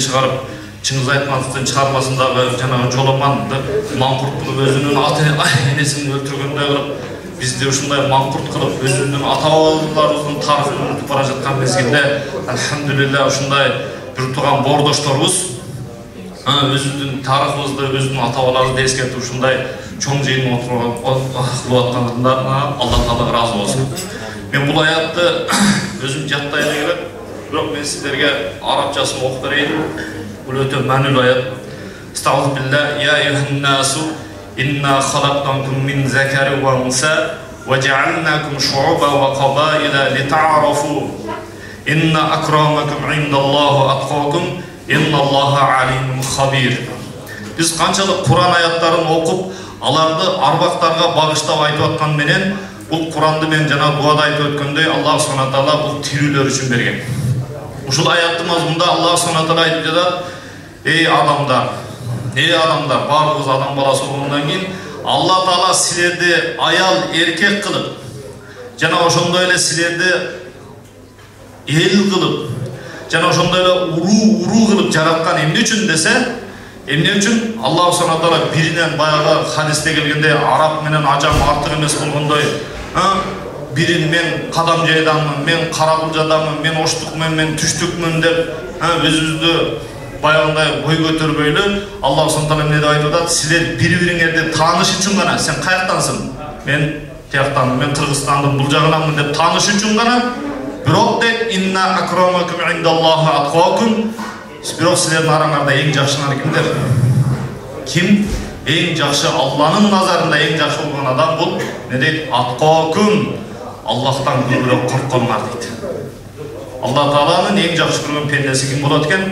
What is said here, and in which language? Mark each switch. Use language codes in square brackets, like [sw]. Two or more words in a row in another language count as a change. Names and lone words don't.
[ky] чыгарып, Чыңгыз Айтматовдун чыгармасындагы жанагы Жоломанды маңкурт кылып өзүнүн ата энесин өлтүргөндөй кылып, бизди ушундай маңкурт кылып, өзүнүн ата-бабаларыбыздын тарыхын унутуп бара жаткан мезгилде, алхамдулилlah ушундай бир тууган боордошторубуз өзүнүн тарыхыбызды, өзүнүн ата-бабаларыбызды эскертип ушундай чоң жыйын отуруп аткандарына Алла таала ыраазы болсун. Мен бул аятты өзүм жаттай элек, бирок мен сиздерге арабчасын окуп берейин. Бул өтө маанилүү аят. [ar] أستغفر الله يا أيها الناس إنا خلقناكم من ذكر وأنثى وجعلناكم شعوبا وقبائل لتعارفوا إن أكرمكم عند الله أتقاكم إن الله عليم خبير. [ky] Biz канчалык Куран аяттарын окуп, аларды арбактарга багыштап айтып аткан менен, бул Куранды мен жана дуада айтып өткөндөй Аллах [ar] سبحانه وتعالى [ky] бул тирүүлөр үчүн берген. Ушул аяттын мазмунунда Аллах [ar] سبحانه وتعالى [ky] айтып жатат: "Эй адамдар, баарыбыз адам баласы болгондон кийин Алла таала силерди аял эркек кылып, жана ошондой эле силерди эл кылып, жана ошондой эле уруу кылып жараткан эмне үчүн десе, эмне үчүн Аллах [ar] سبحانه وتعالى [ky] биринен баягы хадисте келгенде араб менен ажам артык эмес болгондой, бирин мен кадам жайданмын, мен каракулжадамын, мен оштукмун, мен түштүкмүн деп өзүбүздү баягындай бой көтөрбөйлү. Аллах [ar] سبحانه وتعالى [ky] эмне деп айтып атат? Силер бири-бириңерди тааныш үчүн гана, сен каяктансың? Мен тияктанмын, мен Кыргызстандын бул жагынанмын деп тааныш үчүн гана. Бирок деп [ar] إن أكرمكم عند الله أتقاكم. [ky] Бирок силердин араңарда эң жакшылары кимдер? Ким эң жакшы Алланын назарында эң жакшы болгон адам бул не дейт? Аткакум. Аллахтан көбүрөөк корккондар дейт. Алла тааланын эң жакшы көргөн пендеси ким болот экен?